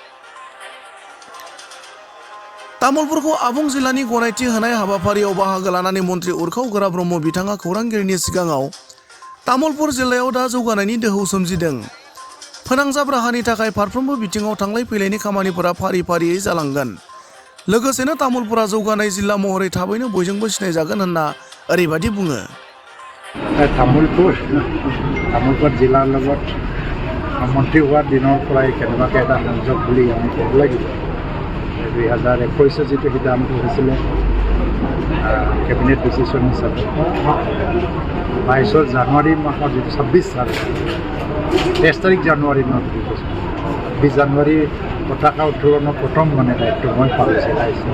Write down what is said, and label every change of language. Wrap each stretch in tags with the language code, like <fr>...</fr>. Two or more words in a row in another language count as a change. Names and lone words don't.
<brx>तामुलपुरखौ आबुं जिल्लानि गनायथि होनाय हाबाफारियाव बाहागो लानानै मन्त्रि उरखाव गोरा ब्रह्म बिथाङा खौरांगिरिनि सिगाङाव तामुलपुर जिल्लायाव दा जौगानायनि दोहौ सोमजिदों। फोनांजाब राहानि थाखाय फारफ्रोमबो बिथिङाव थांलाय फैलायनि खामानिफोरा फारि फारियै जालांगोन। लोगोसेनो तामुलपुरा जौगानाय जिल्ला महरै थाबैनो बयजोंबो सिनायजागोन होनना ओरैबादि बुङो।</brx> <as>तामुलपुर जिलार লগত মন্ত্ৰী হোৱাৰ দিনৰ পৰাই কেনেবাকৈ এটা সংযোগ বুলি আমি ক'ব লাগিব। 2021 যিটো সিদ্ধান্ত হৈছিলে</as> <en>cabinet decision</en> <as>হিচাপে 22 জানুৱাৰী মাহৰ যিটো 26 তাৰিখ জানুৱাৰী মাহ 20 জানুৱাৰী পতাকা উত্তোলনৰ প্ৰথম দায়িত্ব মই পাইছোঁ।</as>